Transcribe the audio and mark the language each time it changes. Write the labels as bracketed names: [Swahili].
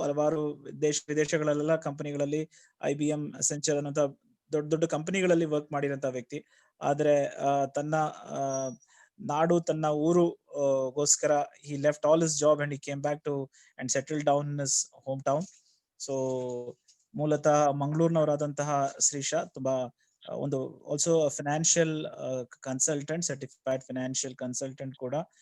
[Kannada] ಹಲವಾರು ವಿದೇಶಗಳಲ್ಲೆಲ್ಲ ಕಂಪನಿಗಳಲ್ಲಿ, IBM, ಅಸೆಂಚರ್ ಅನ್ನೋಂತ ದೊಡ್ಡ ದೊಡ್ಡ ಕಂಪನಿಗಳಲ್ಲಿ ವರ್ಕ್ ಮಾಡಿರೋಂತ ವ್ಯಕ್ತಿ. ಆದ್ರೆ ತನ್ನ ನಾಡು, ತನ್ನ ಊರು ಗೋಸ್ಕರ [English] he left all his job and he came back to and settled down in his hometown. [Kannada] So ಮೂಲತಃ ಮಂಗಳೂರಿನವರಾದಂತಹ ಶ್ರೀಶಾ ತುಂಬಾ ಒಂದು also financial consultant, certified financial consultant ಕೂಡ.